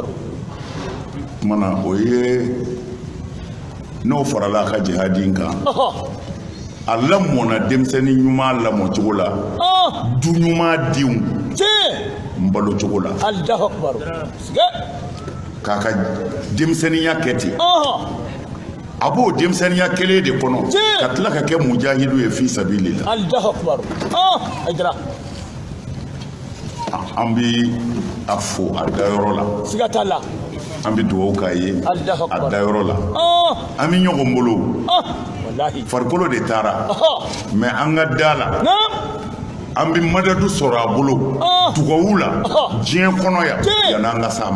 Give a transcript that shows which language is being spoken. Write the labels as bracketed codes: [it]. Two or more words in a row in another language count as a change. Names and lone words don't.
[bm] kumana o ye n'o farala a ka jihadi kan a lamɔna denmisɛnnin ɲuman lamɔ cogo la du ɲuman denw n balo cogo la [ar] الله أكبر [bm] k'a ka denmisɛnninya kɛ ten a b'o denmisɛnninya kelen de kɔnɔ ka tila ka kɛ mujahidu ye [ar] في سبيل الله الله أكبر أجرا [bm] an bi a fo a dayɔrɔ la siga t'a la an bi dugawu k'a ye a dayɔrɔ la an bi ɲɔgɔn bolo wallahi farikolo de taara mais an ka da la an bi madadu sɔrɔ a bolo dugawu la diɲɛ kɔnɔ yan yan'an ka s'a ma